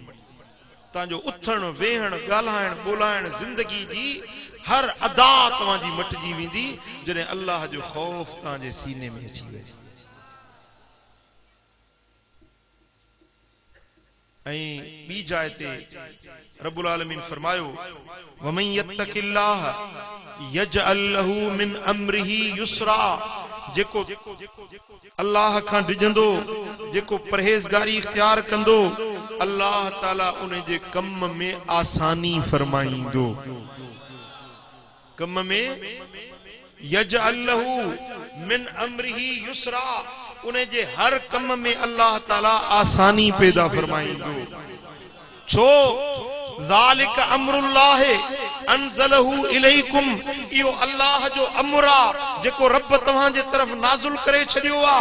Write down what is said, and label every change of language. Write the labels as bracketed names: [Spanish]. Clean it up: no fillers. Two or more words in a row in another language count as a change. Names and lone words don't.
[Sindhi] तव्हांजो उथण वेहण ॻाल्हाइण ॿोलाइण ज़िंदगी जी हर अदा तव्हांजी मटिजी वेंदी जॾहिं अल्लाह जो ख़ौफ़ तव्हांजे सीने में अची वञे। ऐं ॿी जाइ ते [Arabic] ربّ العالمين [Sindhi] फरमायो [Arabic] ومن يتق الله يجعل له من أمره يسرا, [Sindhi] जेको अल्लाह खां डिजंदो, जेको परहेज़गारी इख्तियार कंदो, अल्लाह ताला उन जे कम में आसानी फरमाईंदो। कम में [Arabic] يجعل له من أمره يسرا, [Sindhi] उन्हें जे हर कम में अल्लाह ताला आसानी पैदा फरमाईंदो। छो [Arabic] ذلك أمر الله أنزله إليكم, [Sindhi] इहो अल्लाह जो अमरा जेको रब तव्हां जे तरफ नाज़िल करे छडियो आ।